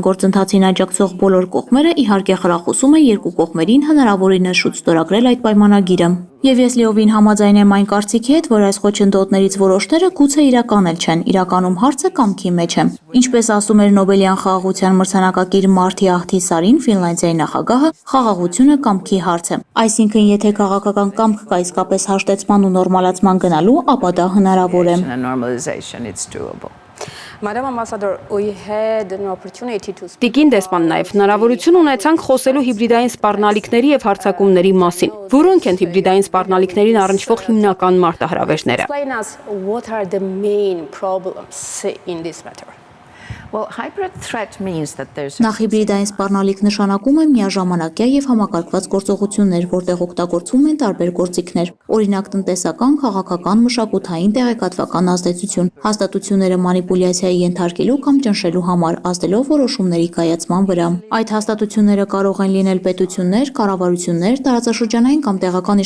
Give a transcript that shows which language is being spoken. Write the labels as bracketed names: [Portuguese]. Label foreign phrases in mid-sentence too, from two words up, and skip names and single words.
[Armenian] գործընթացին աջակցող բոլոր կողմերը իհարկե խրախուսում են երկու կողմերին հնարավորինս շուտ ստորագրել այդ պայմանագիրը։ Եվ ես լիովին համաձայն եմ այն կարծիքի հետ, որ այս խոչընդոտներից որոշները գուցե իրական էլ չեն, իրականում հարցը կամքի մեջ է։ Ինչպես ասում էր Նոբելյան խաղաղության մրցանակակիր Մարտի Ահթիսարին, Ֆինլանդիայի նախագահը, խաղաղությունը կամքի հարց է։ Այսինքն, եթե քաղաքական կամք կա իսկապես հաշտեցման ու նորմալացման գնալու, ապա դա հնարավոր է։ [English] normalization, it's doable. Madam Ambassador, we had an opportunity to speak. [Armenian] Տիկին դեսպան նաև հնարավորություն ունեցանք խոսելու հիբրիդային սպառնալիքների եւ հարձակումների մասին։ Որոնք են հիբրիդային սպառնալիքներին առնչվող հիմնական մարտահրավերները։ [English] Explain us what are the main problems in this matter. Well, hybrid threat means that there's [Armenian] Նախ հիբրիդային սպառնալիք նշանակում է միաժամանակյա եւ համակարգված գործողություններ, որտեղ օգտագործվում են տարբեր գործիքներ, օրինակ տնտեսական, քաղաքական, մշակութային, տեղեկատվական ազդեցություն, հաստատությունները մանիպուլյացիայի ենթարկելու կամ ճնշելու համար, ազդելով որոշումների կայացման վրա։ Այդ հաստատությունները կարող են լինել պետություններ, կառավարություններ, տարածաշրջանային կամ տեղական